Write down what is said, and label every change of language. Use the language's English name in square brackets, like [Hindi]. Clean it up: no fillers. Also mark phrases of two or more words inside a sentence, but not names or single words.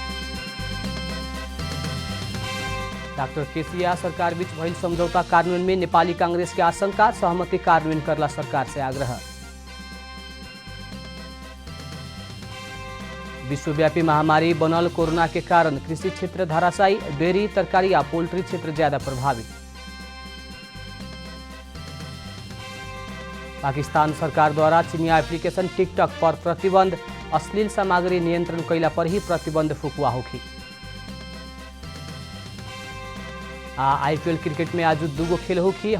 [Bhojpuri] डॉक्टर केसी या सरकार बीच भइल समझौता कार्यान्वयन में नेपाली कांग्रेस के आशंका, सहमति कार्यान्वयन करला सरकार से आग्रह। विश्वव्यापी महामारी बनल कोरोना के कारण कृषि क्षेत्र धराशायी, डेयरी तरकारी या पोल्ट्री क्षेत्र ज्यादा प्रभावित। पाकिस्तान सरकार द्वारा चिनिया एप्लीकेशन टिकटॉक पर प्रतिबंध, अश्लील सामग्री नियंत्रण कैला पर ही प्रतिबंध फुकुआ होगी। आईपीएल क्रिकेट में आज दूगो खेल होगी।